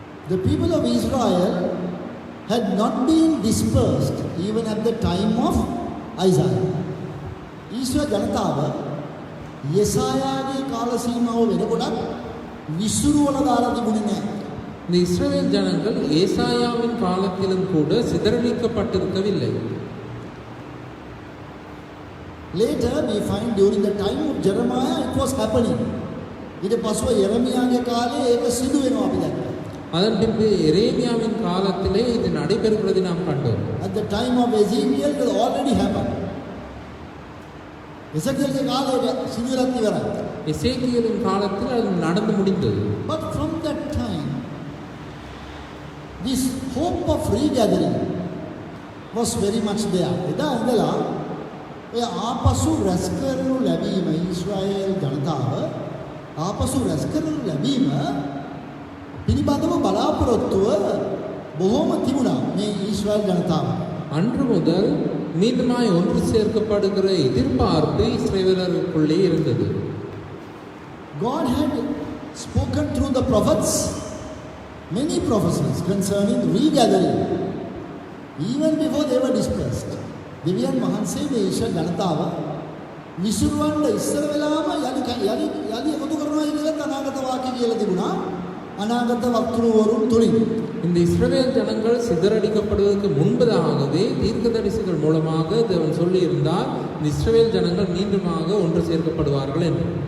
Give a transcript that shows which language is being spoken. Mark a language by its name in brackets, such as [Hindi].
[English] The people of Israel had not been dispersed even at the time of Isaiah. [Sinhala] Israel ජනතාව යෙසායාගේ කාල සීමාව වෙනකොට විසුරුවල දාලා තිබුණේ නැහැ. [Tamil] இந்த இஸ்ரவேல் ஜனங்கள் ஏசாயாவின் காலத்திலும் கூட சிதறடிக்கப்பட்டிருக்கவில்லை. [English] Later we find during the time of Jeremiah it was happening. [Sinhala] ඊට පස්ව යෙරමියාගේ කාලේ ඒක සිදු වෙනවා අපි දැක්කා. [Tamil] அதன் பின்பு எரேமியாவின் காலத்திலே இது நடைபெறுகிறதை நாம் கண்டோம். [English] At the time of Ezekiel it already happened. [Sinhala] எசேக்கியேலுடைய காலේ සිදු වෙලා ඉවරයි. [Tamil] எசேக்கியேலின் காலத்தில் அது நடந்து முடிந்தது. [English] But from that time this hope of regathering was very much there. [Sinhala] එදා ඉඳලා ඔය ආපසු රැස් කරනු ලැබීම ඊශ්‍රායල් ජනතාව ආපසු රැස් කරනු ලැබීම පිළිබඳව බලාපොරොත්තුව බොහෝම තිබුණා මේ ඊශ්‍රායල් ජනතාව. [Tamil] அன்று முதல் மீண்டுமாய் ஒன்று சேர்க்கப்படுகிற எதிர்பார்ப்பு இஸ்ரவேலருக்குள்ளே இருந்தது. [English] God had spoken through the prophets many prophecies concerning regathering even before they were dispersed. [Sinhala] දෙවියන් වහන්සේ මේ ඊශ්‍රායල් ජනතාව විසුරුවන්න ඉස්සර වෙලාම යලි එකතු කරනවා කියලා අනාගත වාක්‍ය කියලා තිබුණා. අනාගත වක්තෘවරුන් තුලින් [Tamil] இந்த இஸ்ரவேல் ஜனங்கள் சிதறடிக்கப்படுவதற்கு முன்பதாகவே தீர்க்கதரிசிகள் மூலமாக தேவன் சொல்லியிருந்தார், இந்த இஸ்ரவேல் ஜனங்கள் மீண்டுமாக ஒன்று சேர்க்கப்படுவார்கள் என்று.